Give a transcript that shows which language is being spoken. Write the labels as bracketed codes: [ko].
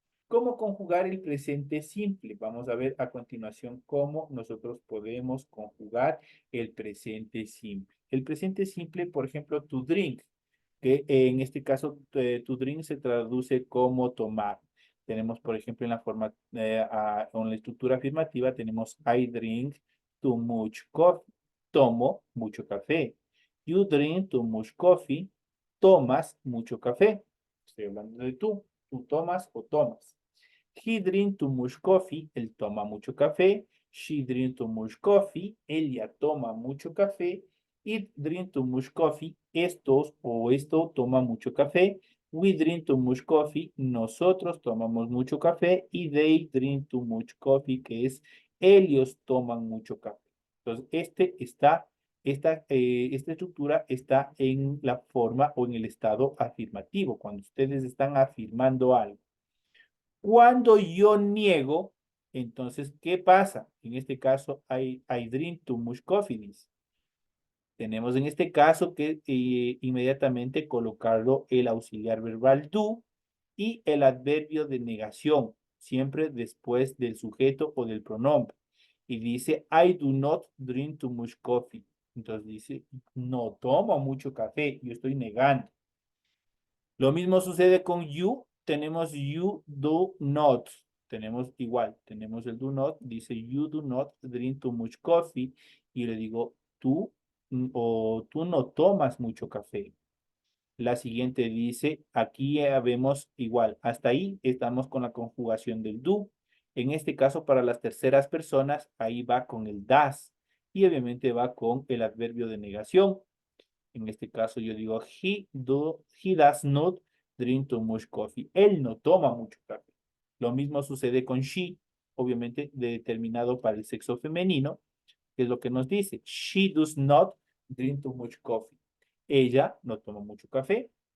[es] ¿Cómo conjugar el presente simple? Vamos a ver a continuación cómo nosotros podemos conjugar el presente simple. El presente simple, por ejemplo, to drink, que en este caso to drink se traduce como tomar. Tenemos, por ejemplo, en la forma, con la estructura afirmativa, tenemos [en] I drink too much coffee. [es] Tomo mucho café. [en] You drink too much coffee. [es] Tomas mucho café. Estoy hablando de tú. Tú tomas o tomas. [en] He drink too much coffee. [es] Él toma mucho café. [en] She drink too much coffee. [es] Ella toma mucho café. [en] It drink too much coffee. [es] Estos o esto toma mucho café. [en] We drink too much coffee. [es] Nosotros tomamos mucho café. Y [en] they drink too much coffee, [es] que es ellos toman mucho café. Entonces, esta estructura está en la forma o en el estado afirmativo, cuando ustedes están afirmando algo. Cuando yo niego, entonces, ¿qué pasa? En este caso, [en] I drink too much coffee, [es] dice. Tenemos en este caso que inmediatamente colocarlo el auxiliar verbal do y el adverbio de negación, siempre después del sujeto o del pronombre. Y dice, [en] I do not drink too much coffee. [es] Entonces dice, no tomo mucho café, yo estoy negando. Lo mismo sucede con you, tenemos [en] you do not. [es] Tenemos igual, tenemos el [en] do not, [es] dice [en] you do not drink too much coffee. [es] Y le digo, tú o tú no tomas mucho café. La siguiente dice, aquí ya vemos igual, hasta ahí estamos con la conjugación del do. En este caso, para las terceras personas, ahí va con el das y obviamente va con el adverbio de negación. En este caso yo digo, [en] he does not drink too much coffee. [es] Él no toma mucho café. Lo mismo sucede con she, obviamente determinado para el sexo femenino, que es lo que nos dice. [en] She does not drink too much coffee. [es] Ella no toma mucho café.